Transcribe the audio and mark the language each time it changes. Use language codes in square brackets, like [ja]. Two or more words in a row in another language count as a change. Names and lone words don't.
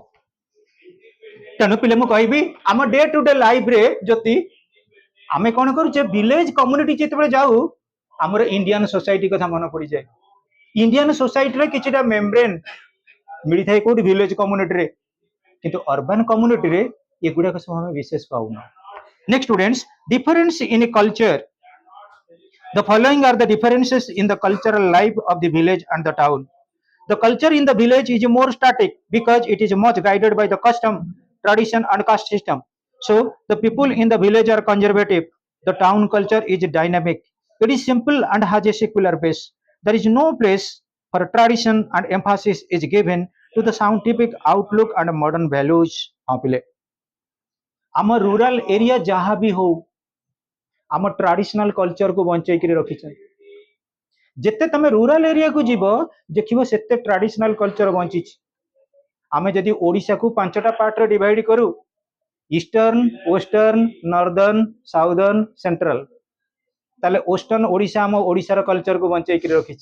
[or] ତେଣୁ ପିଲେ ମୁଁ କହିବି ଆମ [en] day to day life [or] ଯଦି ଆମେ କଣ କରୁଛେ [en] village community [or] ଯେତେବେଳେ ଯାଉ ଆମର [en] Indian society [or] କଥା ମନେ ପଡିଯାଏ। [en] Indian society [or] କିଛିଟା ମେମ୍ବ୍ରେନ୍ ମିଳିଥାଏ କୋଉଠି [en] village community [or] କିନ୍ତୁ [en] urban community [or] ଏଗୁଡାକ ସବୁ ଆମେ ବିଶେଷ ପାଉନା। [en] next students difference in culture. The following are the differences in the cultural life of the village and the town. The culture in the village is more static because it is much guided by the custom, tradition and caste system. So the people in the village are conservative. The town culture is dynamic. It is simple and has a secular base. There is no place for tradition and emphasis is given to the scientific outlook and modern values. [or] ଆମ [en] rural area [or] ଯାହା ବି ହଉ ଆମ [en] traditional culture [or] କୁ ବଞ୍ଚେଇକି ରଖିଛନ୍ତି। ଯେତେ ତମେ [en] rural area [or] ଯିବ ଦେଖିବ ସେତେ [en] traditional culture [or] ବଞ୍ଚିଛି। ଆମେ ଯଦି ଓଡିଶାକୁ 5ଟା ପାର୍ଟରେ ଡିଭାଇଡ କରୁ [en] eastern western northern southern central [or] ତାହେଲେ ୱେଷ୍ଟର୍ନ ଓଡିଶା ଆମ ଓଡିଶାର କଲଚରକୁ ବଞ୍ଚେଇକି ରଖିଛି।